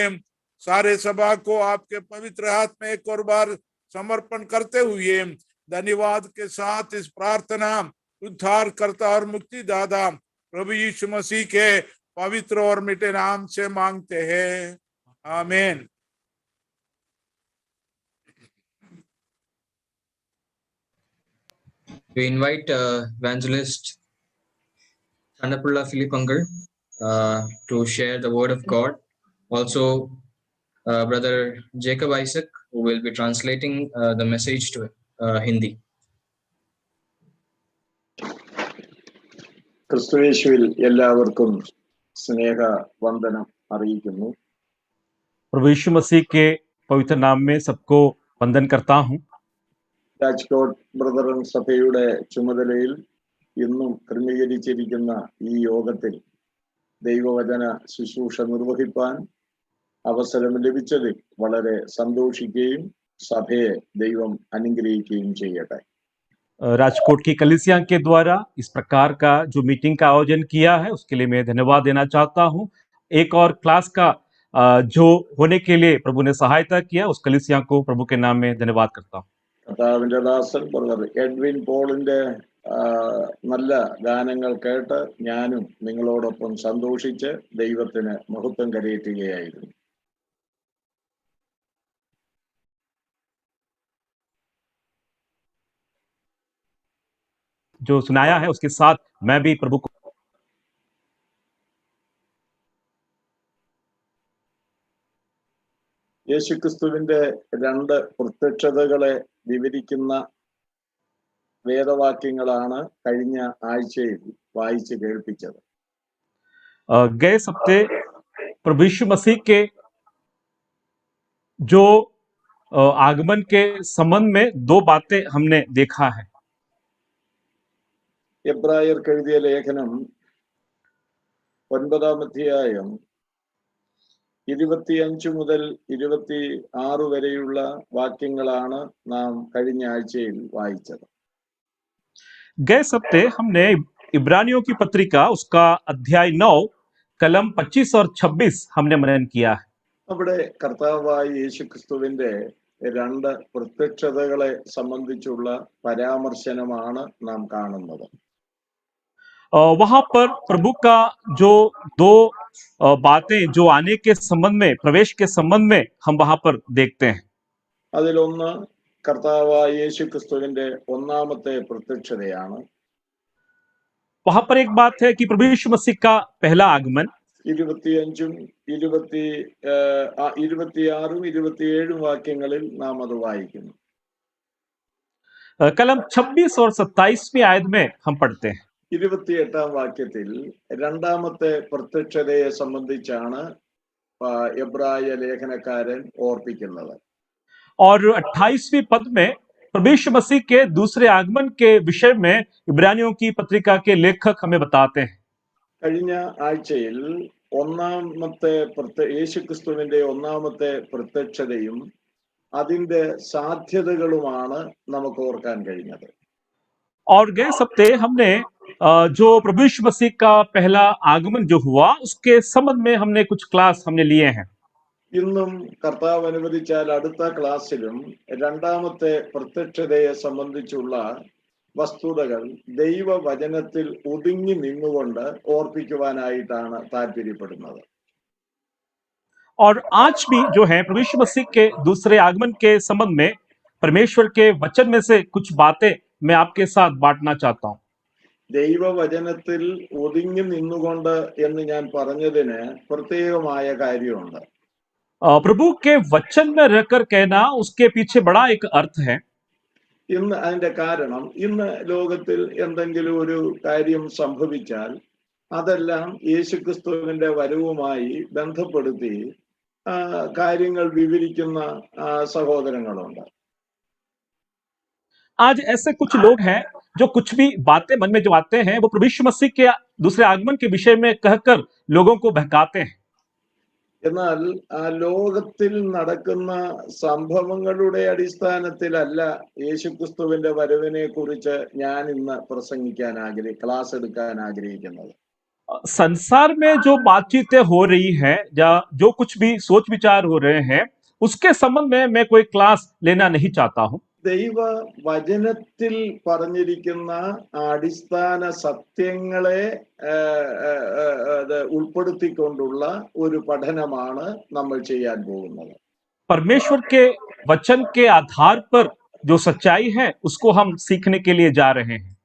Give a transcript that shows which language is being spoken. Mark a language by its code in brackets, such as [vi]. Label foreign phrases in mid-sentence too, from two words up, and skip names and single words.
[hi] सारे सभा को आपके पवित्र हाथ में एक और बार समर्पण करते हुए धन्यवाद के साथ इस प्रार्थना उद्धार करता और मुक्तिदाता प्रभु यीशु मसीह के पवित्र और मिटे नाम से मांगते हैं, आमीन। [en] We invite evangelist Chandapulla Philip Uncle to share the word of God. Also, brother Jacob Isaac, who will be translating the message to Hindi. [ml] ക്രിസ്തുയേശുവിൽ എല്ലാവർക്കും സ്നേഹ വന്ദനം അറിയിക്കുന്നു. [hi] प्रभु यीशु मसीह के पवित्र नाम में सबको वंदन करता हूँ। [ml] രാജ്കോട്ട് ബ്രദറൻ സഭയുടെ ചുമതലയിൽ ഇന്നും ക്രമീകരിച്ചിരിക്കുന്ന ഈ യോഗത്തിൽ ദൈവവചന ശുശ്രൂഷ നിർവഹിപ്പാൻ അവസരം ലഭിച്ചതിൽ വളരെ സന്തോഷിക്കുകയും സഭയെ ദൈവം അനുഗ്രഹിക്കുകയും ചെയ്യട്ടെ. [hi] राजकोट की कलीसिया के द्वारा इस प्रकार का जो मीटिंग का आयोजन किया है, उसके लिए मैं धन्यवाद देना चाहता हूँ। एक और क्लास का जो होने के लिए प्रभु ने सहायता किया, उस कलीसिया को प्रभु के नाम में धन्यवाद करता हूँ. [ml] കർത്താവിന്റെ ദാസൻ ബ്രദർ എഡ്വിൻ പോളിന്റെ നല്ല ഗാനങ്ങൾ കേട്ട് ഞാനും നിങ്ങളോടൊപ്പം സന്തോഷിച്ച് ദൈവത്തിന് മഹത്വം കരയേറ്റുകയായിരുന്നു. [hi] जो सुनाया है उसके साथ मैं भी प्रभु को [ml] യേശുക്രിസ്തുവിന്റെ രണ്ട് പ്രത്യക്ഷതകളെ വിവരിക്കുന്ന വേദവാക്യങ്ങളാണ് കഴിഞ്ഞ ആഴ്ചയിൽ വായിച്ച് കേൾപ്പിച്ചത്. [hi] गए हफ्ते प्रभु यीशु मसीह के जो आगमन के संबंध में दो बातें हमने देखा है. [ml] എബ്രായർക്ക് എഴുതിയ ലേഖനം 9-ാം അധ്യായം 25 മുതൽ 26 വരെയുള്ള വാക്യങ്ങളാണ് നാം കഴിഞ്ഞ ആഴ്ചയിൽ വായിച്ചത്. [hi] गए हफ्ते हमने इब्रानियों की पत्रिका उसका अध्याय 9 कलम 25 और 26 हमने मनन किया है. [ml] അവിടെ കർത്താവായ യേശുക്രിസ്തുവിന്റെ രണ്ട് പ്രത്യക്ഷതകളെ സംബന്ധിച്ചുള്ള പരാമർശനമാണ് നാം കാണുന്നത്. [hi] वहां पर प्रभु का जो दो बातें जो आने के संबंध में प्रवेश के संबंध में हम वहां पर देखते हैं. [ml] അതിലൊന്ന് കർത്താവായ യേശുക്രിസ്തുവിന്റെ ഒന്നാമത്തെ പ്രത്യക്ഷതയാണ്. [hi] वहां पर एक बात है कि प्रभु यीशु मसीह का पहला आगमन [ml] 25-ഉം 26-ഉം 27-ഉം വാക്യങ്ങളിൽ നാം അത് വായിക്കുന്നു. [hi] कलम 26 और 27वीं आयत में हम पढ़ते हैं. [ml] 28-ാം വാക്യത്തിൽ രണ്ടാമത്തെ പ്രത്യക്ഷതയെ സംബന്ധിച്ചാണ് എബ്രായ ലേഖനക്കാരൻ ഓർപ്പിക്കുന്നത്. [hi] और 28वीं पद में प्रभु यीशु मसीह के दूसरे आगमन के विषय में इब्रानियों की पत्रिका के लेखक हमें बताते हैं. [ml] കഴിഞ്ഞ ആഴ്ചയിൽ യേശുക്രിസ്തുവിന്റെ ഒന്നാമത്തെ പ്രത്യക്ഷതയും അതിന്റെ സാധ്യതകളുമാണ് നമുക്ക് ഓർക്കാൻ കഴിഞ്ഞത്. [hi] और गए हफ्ते हमने जो प्रभु यीशु मसीह का पहला आगमन जो हुआ उसके संबंध में हमने कुछ क्लास हमने लिए हैं. [ml] ഇന്നും കർത്താവ് അനുവദിച്ചാൽ അടുത്ത ക്ലാസ്സിലും രണ്ടാമത്തെ പ്രത്യക്ഷതയെ സംബന്ധിച്ചുള്ള വസ്തുതകൾ ദൈവവചനത്തിൽ ഒതുങ്ങി നിന്നുകൊണ്ട് ഓർപ്പിക്കുവാനായിട്ടാണ് താല്പര്യപ്പെടുന്നത്. [hi] और आज भी जो है प्रभु यीशु मसीह के दूसरे आगमन के संबंध में परमेश्वर के वचन में से कुछ बातें मैं आपके साथ बांटना चाहता हूं. [ml] ദൈവവചനത്തിൽ ഒതുങ്ങി നിന്നുകൊണ്ട് എന്ന് ഞാൻ പറഞ്ഞതിന് പ്രത്യേകമായ കാര്യമുണ്ട്. [hi] प्रभु के वचन में रहकर कहना उसके पीछे बड़ा एक अर्थ है. [ml] ഇന്ന് അതിന്റെ കാരണം ഇന്ന് ലോകത്തിൽ എന്തെങ്കിലും ഒരു കാര്യം സംഭവിച്ചാൽ അതെല്ലാം യേശുക്രിസ്തുവിന്റെ വരവുമായി ബന്ധപ്പെടുത്തി കാര്യങ്ങൾ വിവരിക്കുന്ന സഹോദരങ്ങളുണ്ട്. [hi] आज ऐसे कुछ लोग हैं जो कुछ भी बातें मन में जो आते हैं वो प्रभु यीशु मसीह के दूसरे आगमन के विषय में कहकर लोगों को बहकाते हैं. [ml] എന്നാൽ ആ ലോകത്തിൽ നടക്കുന്ന സംഭവങ്ങളുടെ അടിസ്ഥാനത്തിലല്ല യേശുക്രിസ്തുവിന്റെ വരവിനെ കുറിച്ച് ഞാൻ ഇന്ന് പ്രസംഗിക്കാൻ ക്ലാസ് എടുക്കാൻ ആഗ്രഹിക്കുന്നത്. [hi] संसार में जो बातचीतें हो रही है या जो कुछ भी सोच विचार हो रहे हैं उसके संबंध में मैं कोई क्लास लेना नहीं चाहता हूं. [ml] ദൈവവചനത്തിൽ പറഞ്ഞിരിക്കുന്ന അടിസ്ഥാന സത്യങ്ങളെ ഉൾപ്പെടുത്തിക്കൊണ്ടുള്ള ഒരു പഠനമാണ് നമ്മൾ ചെയ്യാൻ പോകുന്നത്. [hi] परमेश्वर के वचन के आधार पर जो सच्चाई है उसको हम सीखने के लिए जा रहे हैं.